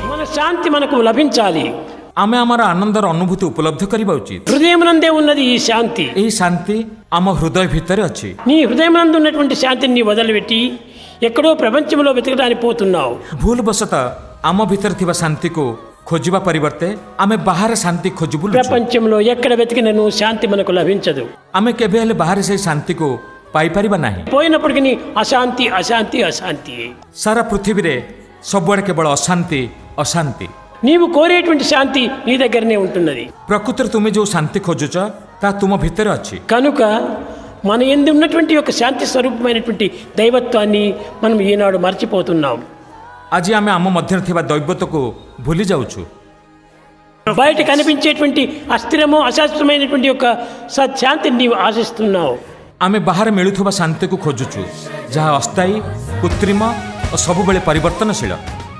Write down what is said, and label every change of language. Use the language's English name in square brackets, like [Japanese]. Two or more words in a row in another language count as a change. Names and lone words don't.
[Telugu] శాంతి మనకు లభించాలి. [Odia] ଆମେ ଆମର ଆନନ୍ଦର ଅନୁଭୂତି ଉପଲବ୍ଧ କରିବା ଉଚିତ. [Telugu] హృదయమునందే ఉన్నది ఈ శాంతి. [Odia] ଏହି ଶାନ୍ତି ଆମ ହୃଦୟ ଭିତରେ ଅଛି. [Telugu] నీ హృదయమునందు ఉన్నటువంటి శాంతిని నీ వదిలిపెట్టి ఎక్కడో ప్రపంచంలో వెతకడానికి పోతున్నావు. [Odia] ଭୁଲ ବଶତ ଆମ ଭିତର ଥିବା ଶାନ୍ତି କୁ ଖୋଜିବା ପରିବର୍ତ୍ତେ ଆମେ ବାହାର ଶାନ୍ତି ଖୋଜିବୁଲୁ. [Telugu] ప్రపంచంలో ఎక్కడ వెతికినను శాంతి మనకు లభించదు. [Odia] ଆମେ କେବେ ହେଲେ ବାହାର ସେ ଶାନ୍ତି କୁ ପାଇ ପାରିବା ନାହିଁ. [Telugu] పోయినప్పటికీ అశాంతి అశాంతి అశాంతి. [Odia] ସାରା ପୃଥିବୀ ରେ ସବୁଆଡ଼େ କେବଳ ଅଶାନ୍ତି ଅଶାନ୍ତି. [Telugu] నీవు కోరేటువంటి శాంతి నీ దగ్గరనే ఉంటున్నది. [Odia] ପ୍ରକୃତିର ତୁମେ ଯୋ ଶାନ୍ତି ଖୋଜୁଚ ତା ତୁମ ଭିତର ଅଛି. [Telugu] కనుక మన యందు ఉన్నటువంటి ఒక శాంతి స్వరూపమైనటువంటి దైవత్వాన్ని మనం ఈనాడు మర్చిపోతున్నాం. [Odia] ଆଜି ଆମେ ଆମ ମଧ୍ୟ ଥିବା ଦୈବତ୍ୱ କୁ ଭୁଲି ଯାଉଛୁ. [Telugu] బయట కనిపించేటువంటి అస్థిరము అశాశ్వతమైనటువంటి ఒక సత్శాంతిని నీవు ఆశిస్తున్నావు. [Odia] ଆମେ ବାହାର ମିଳୁଥିବା ଶାନ୍ତି କୁ ଖୋଜୁଛୁ ଯାହା ଅସ୍ଥାୟୀ କୃତ୍ରିମ ଔର ସବୁବେଳେ ପରିବର୍ତ୍ତନଶୀଳ.